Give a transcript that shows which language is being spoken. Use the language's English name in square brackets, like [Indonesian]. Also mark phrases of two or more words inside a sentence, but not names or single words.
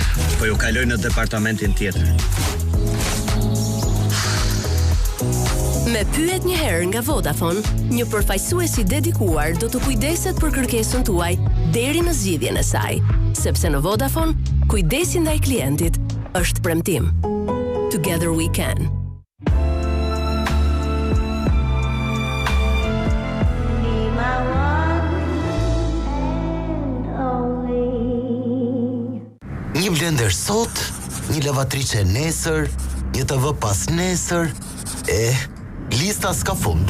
[Albanian] Me pyet një herë nga Vodafone, një përfaqësues i dedikuar do të kujdeset për kërkesën tuaj deri në zgjidhjen e saj, sepse në Vodafone, kujdesi ndaj klientit është premtim. [English] Together we can. [Albanian] Një blender sot, një lavatrice nesër, një TV pas nesër, lista s'ka fund.